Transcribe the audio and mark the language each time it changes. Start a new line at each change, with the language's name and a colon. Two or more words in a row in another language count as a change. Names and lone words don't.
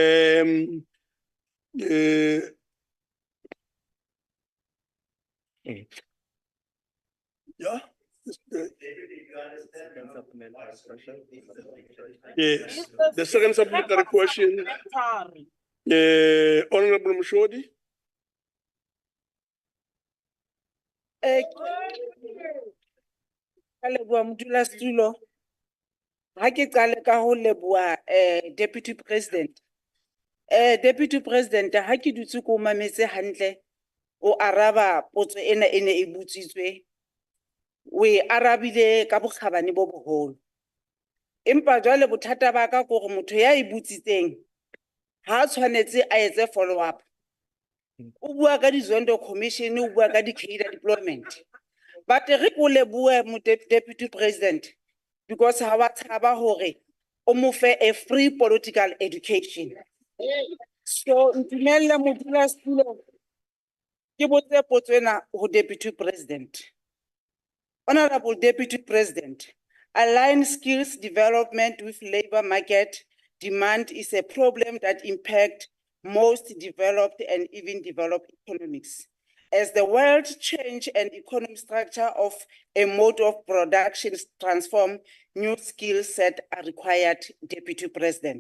English: Yeah. Yes, the second supplementary question. Honorable Mshodi.
Southern Sotho: Ka leboha modulasetulo. Ha ke qale ka ho leboha Deputy President. Deputy President, ha ke dutse ko mametse hantle o araba potso ena e ne e botsitswe. O e arabile ka bokgabane bo boholo. Empa jwale bothata ba ka ke hore motho ya e botsitseng ha tshwanetse a etse
English: follow up.
Southern Sotho: O bua ka di-Zondo Commission, o bua ka di-
English: cadre deployment.
Southern Sotho: But re ko lebohe mo Deputy President because ha wa tshaba hore o mo fe a
English: free political education.
Southern Sotho: So ntumelle modulasetulo ke botse potso ena ho Deputy President.
English: Honorable Deputy President, aligned skills development with labor market demand is a problem that impacts most developed and even developed economies. As the world change and economic structure of a mode of production transform, new skill set are required, Deputy President.